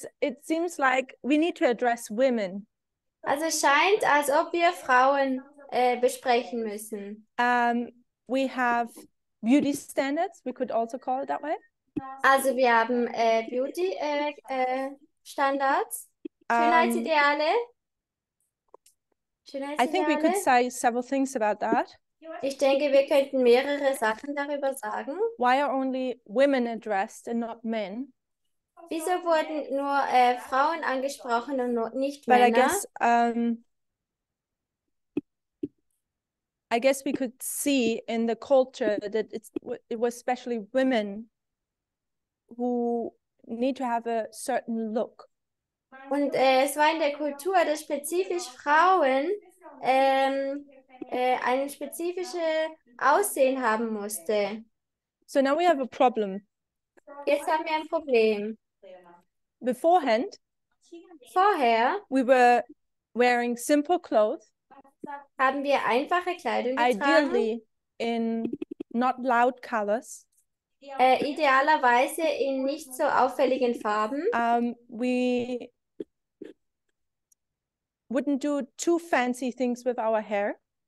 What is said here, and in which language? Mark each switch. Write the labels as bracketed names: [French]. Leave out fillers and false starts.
[English] It seems like we need to address women. [German] Also es scheint, als ob wir Frauen besprechen müssen. [English] We have beauty standards. We could also call it that way. [German] Also wir haben Beauty-Standards, Schönheitsideale. [English] I think we could say several things about that. [German] Ich denke, wir könnten mehrere Sachen darüber sagen. [English] Why are only women addressed and not men? [German] Wieso wurden nur Frauen angesprochen und nicht [English] But [German] Männer? [English] I guess we could see in the culture that it was especially women who need to have a certain look. [German] Und es war in der Kultur, dass spezifisch Frauen ein spezifisches Aussehen haben musste. [English] So now we have a problem. [German] Jetzt haben wir ein Problem. [English] Beforehand, [German] Vorher [English] we were wearing simple clothes, [German] haben wir einfache Kleidung getragen, [English] ideally in not loud colors. [German] Idealerweise in nicht so auffälligen Farben. [English] We wouldn't do too fancy things with our hair.